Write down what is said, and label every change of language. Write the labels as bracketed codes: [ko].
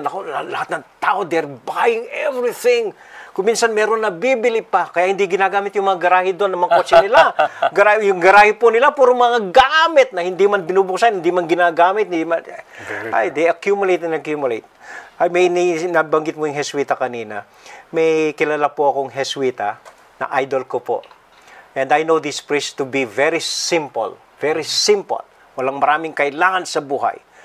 [tl] Naku, lahat ng tao, [en] they're buying everything. [tl] Kung minsan meron na bibili pa, kaya hindi ginagamit yung mga garahe doon ng mga kotse nila. Yung garahe po nila, puro mga gamit na hindi man binubuksan, hindi man ginagamit. [en] They accumulate and accumulate. [tl] May nabanggit mo yung Jesuita kanina. May kilala po akong Jesuita na idol ko po. [en] And I know this priest to be very simple. Very simple. [tl] Walang maraming kailangan sa buhay.